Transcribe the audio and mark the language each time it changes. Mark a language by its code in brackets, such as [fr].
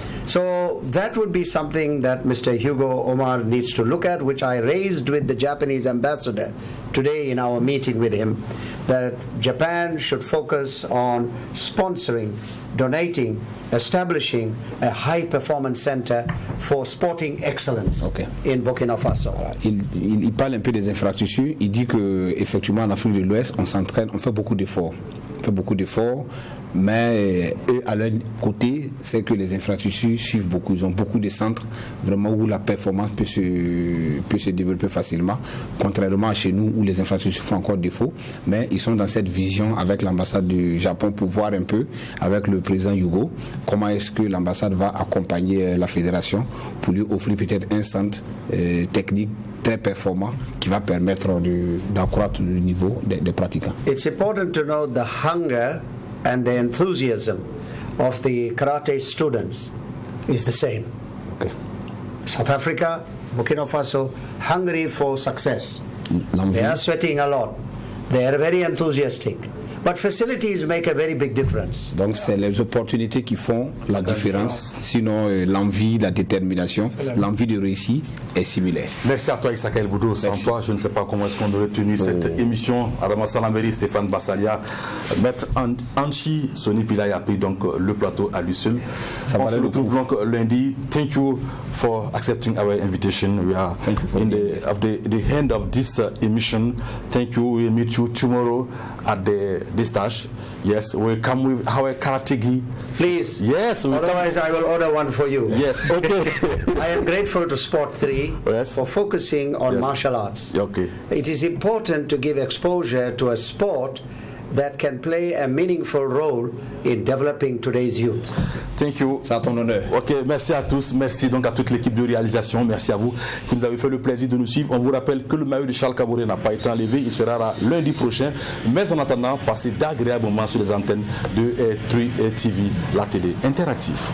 [en] So that would be something that Mr. Hugo Omar needs to look at, which I raised with the Japanese ambassador today in our meeting with him, that Japan should focus on sponsoring, donating, establishing a high performance center for sporting excellence in Burkina Faso. [fr] Il parle un peu des infrastructures. Il dit que effectivement en Afrique de l'Ouest, on s'entraîne, on fait beaucoup d'efforts fait beaucoup d'efforts. Mais eux, à leur côté, c'est que les infrastructures suivent beaucoup. Ils ont beaucoup de centres vraiment où la performance peut se développer facilement, contrairement à chez nous où les infrastructures font encore défaut. Mais ils sont dans cette vision avec l'ambassade du Japon pour voir un peu, avec le président Yugo, comment est-ce que l'ambassade va accompagner la fédération pour lui offrir peut-être un centre technique très performant qui va permettre d'accroître le niveau des pratiquants. [en] It's important to know the hunger and the enthusiasm of the karate students is the same. Okay. South Africa, Burkina Faso, hungry for success. They are sweating a lot. They are very enthusiastic. But facilities make a very big difference. [fr] Donc c'est les opportunités qui font la différence. Sinon l'envie, la détermination, l'envie de réussir est similaire. Merci à toi Issaka El Boudou. Sans toi, je ne sais pas comment est-ce qu'on aurait tenu cette émission. Adama Salamberi, Stéphane Bassalia, Maître Anchi, Sony Pillay a pris donc le plateau à lui seul. On se retrouve donc lundi. [en] Thank you for accepting our invitation. We are in the end of this emission. Thank you. We'll meet you tomorrow at the stage. Yes, we'll come with our karate gi. Please. Yes. Otherwise, I will order one for you. Yes. Okay. I am grateful to Sport 3 for focusing on martial arts. Okay. It is important to give exposure to a sport that can play a meaningful role in developing today's youth. Thank you. [fr] C'est à ton honneur. Ok, merci à tous. Merci donc à toute l'équipe de réalisation. Merci à vous qui nous avez fait le plaisir de nous suivre. On vous rappelle que le maillot de Charles Kabouré n'a pas été enlevé. Il sera là lundi prochain. Mais en attendant, passez d'agréables moments sur les antennes de 3 TV, la télé interactive.